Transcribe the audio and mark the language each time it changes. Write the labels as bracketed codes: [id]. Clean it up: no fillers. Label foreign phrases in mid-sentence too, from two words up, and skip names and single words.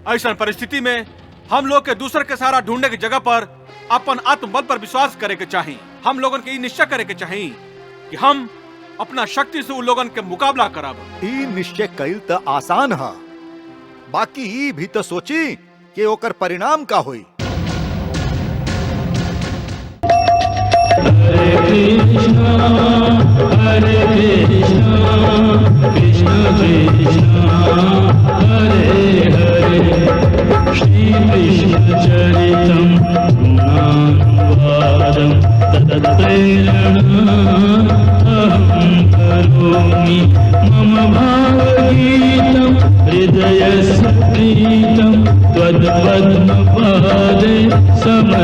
[bho] ऐसा परिस्थिति में हम लोग के दूसरे के सहारा ढूंढने की जगह पर अपन आत्मबल पर विश्वास करे के चाहिए। हम लोगन के निश्चय करे के चाहिए कि हम अपना शक्ति से उन लोगन के मुकाबला करब। ई निश्चय कैल त आसान है, बाकी ई भी तो सोची कि ओकर परिणाम का होई। [sa] हरे कृष्णा कृष्ण हरे हरे श्री कृष्ण चरितं गुणानुवादं तत्प्रेरणा अहं करोमि मम भावगीतं हृदयस्य प्रीतं त्वत्पद्मपादे